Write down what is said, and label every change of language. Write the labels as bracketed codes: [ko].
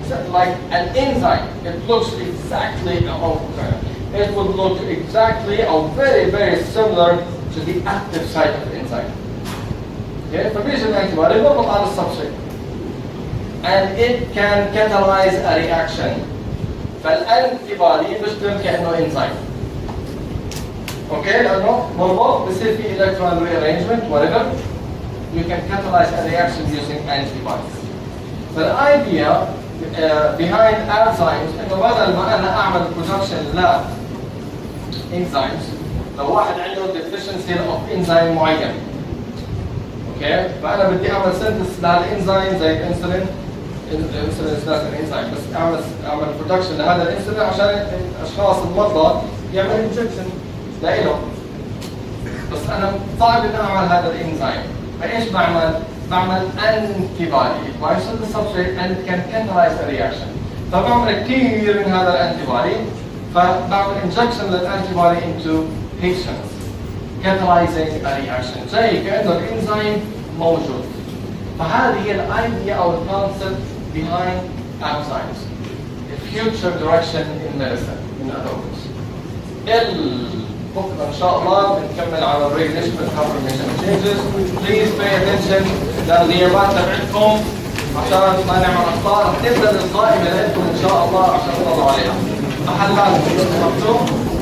[en] Like an enzyme. It looks exactly it would look exactly or very, very similar to the active site of the enzyme. Okay, [ar] فبيجي الانتيبودي بيضغط على السبستريت [en] and it can catalyze a reaction. [ar] فالانتيبودي بيشتغل كأنه enzyme. اوكي لأنه مربوط بصير في electron rearrangement whatever. [en] You can catalyze a reaction using antibodies. The idea behind enzymes [ar] انه بدل ما انا اعمل production ل enzymes لو واحد عنده [en] deficiency of enzyme [ar] معين اوكي فانا بدي اعمل synthesis لهالانزيم زي الانسولين. الانسولين [en] is not an enzyme [ar] بس اعمل production لهذا الانسولين عشان الاشخاص المرضى يعمل injection لإله. بس انا صعب اني اعمل هذا الانزيم. فايش بعمل؟ بعمل antibody. [en] It binds to the substrate and it can catalyze a reaction. [ar] فبعمل كثير من هذا الانتيبودي فبعمل injection للانتيبودي [en] into patients catalyzing a reaction [ar] زي كأنه الانزيم موجود. فهذه هي الايديا او الكونسبت behind enzymes. [en] The future direction in medicine in other words. [ar] بكره ان شاء الله بنكمل على الريجليشن confirmation changes. [en] Please pay attention [ar] للغيابات تبعتكم عشان ما نعمل اخطاء. تبدا القائمه لكم ان شاء الله عشان تطلعوا عليها. محلات مكتوب